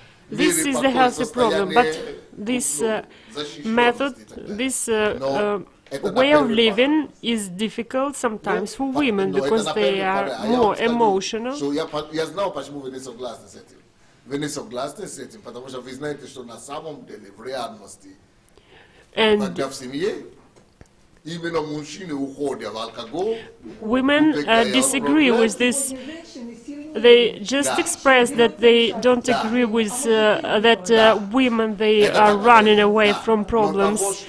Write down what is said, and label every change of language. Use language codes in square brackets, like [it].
[en] This is the healthy problem, but this method, this way of living is difficult sometimes for women because they are more emotional. [ru] Я знал, почему вы не согласны с этим. Вы не согласны с этим, потому что вы знаете, что на самом деле в реальности, когда в семье, именно мужчины уходят в алкоголь. [en] Women disagree with this. They just express that they don't agree with that women they are running away from problems.